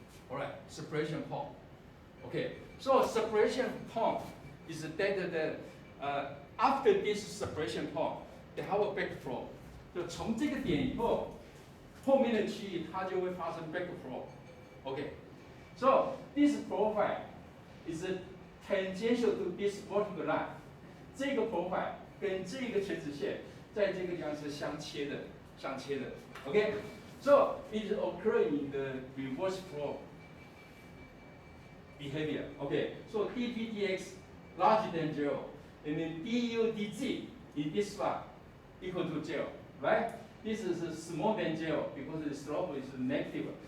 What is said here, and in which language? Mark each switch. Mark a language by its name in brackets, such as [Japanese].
[English] All right, separation point. Okay, so separation point is that after this separation point, they have a backflow. [Chinese] 就从这个点以后，后面的区域它就会发生 backflow. [English] Okay, so this profile is tangential to this vertical line. [Chinese] 这个 profile 跟这个垂直线在这个地方是相切的。 [English] Okay, so it occurs in the reverse flow behavior. Okay, so dpdx larger than 0, and then du dg in this one equal to 0, right? This is small than 0 because the slope is negative.